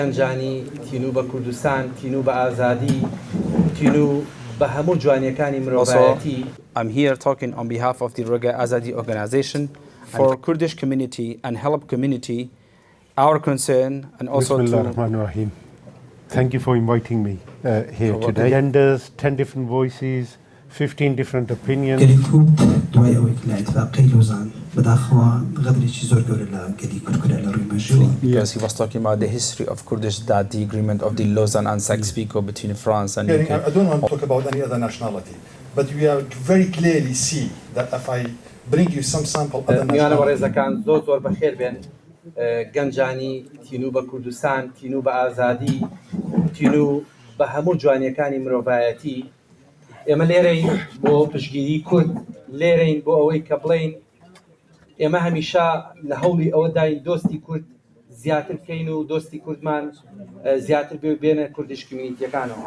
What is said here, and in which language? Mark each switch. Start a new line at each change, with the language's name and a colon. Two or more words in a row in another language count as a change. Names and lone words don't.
Central Kurdish: گەنجانی تینو بە کوردستان، تینو بە ئازادی، تینو بە هەموو جوانیەکانی مرۆڤایەتی.
English: I'm here talking on behalf of the Regay Azadi Organization for Kurdish community and Halab community, our concern, and also to... Thank you for inviting me here today. Genders, 10 different voices, 15 different opinions. Because he was talking about the history of Kurdish, that the agreement of the Lausanne and Sykes-Picot between France and UK. I don't want to talk about any other nationality, but we are very clearly see that if I bring you some sample other nationality.
Central Kurdish: گەنجانی تینو بە کوردستان، تینو بە ئازادی، تینو بە هەموو جوانیەکانی مرۆڤایەتی. ئێمە لێرەین بۆ پشتگیری کورد، لێرەین بۆ ئەوەی کە بڵێین ئێمە هەمیشە لە هەوڵی ئەوە داین دۆستی کورد زیاتر بکەین و دۆستی کوردمان زیاتر بێنە کوردیش کمیونیتیەکانەوە.